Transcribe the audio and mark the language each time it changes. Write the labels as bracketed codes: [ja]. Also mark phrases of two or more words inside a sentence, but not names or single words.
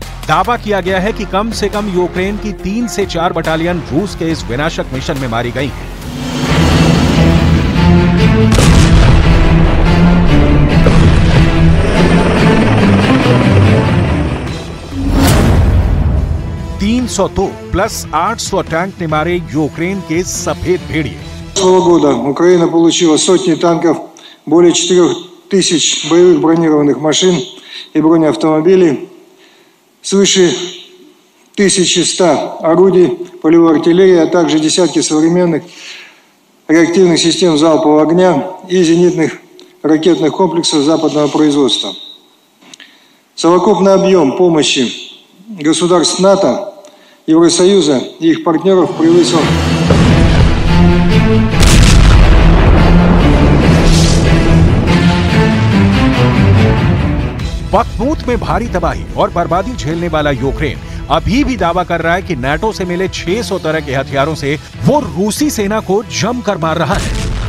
[hi] दावा किया गया है कि कम से कम यूक्रेन की 3 से 4 बटालियन रूस के इस विनाशक मिशन में मारी गई हैं। तो प्लस 800 टैंक ने मारे यूक्रेन के सफेद भेड़िए। [ru] года Украина получила сотни танков, более 4000 боевых бронированных машин и бронеавтомобилей, свыше 1100 орудий полевой артиллерии, а также десятки современных реактивных систем залпового огня и зенитных ракетных комплексов западного производства. Совокупный объем помощи государств НАТО, Евросоюза и их партнеров превысил [hi] बखमूत में भारी तबाही और बर्बादी झेलने वाला यूक्रेन अभी भी दावा कर रहा है कि नाटो से मिले 600 तरह के हथियारों से वो रूसी सेना को जमकर मार रहा है।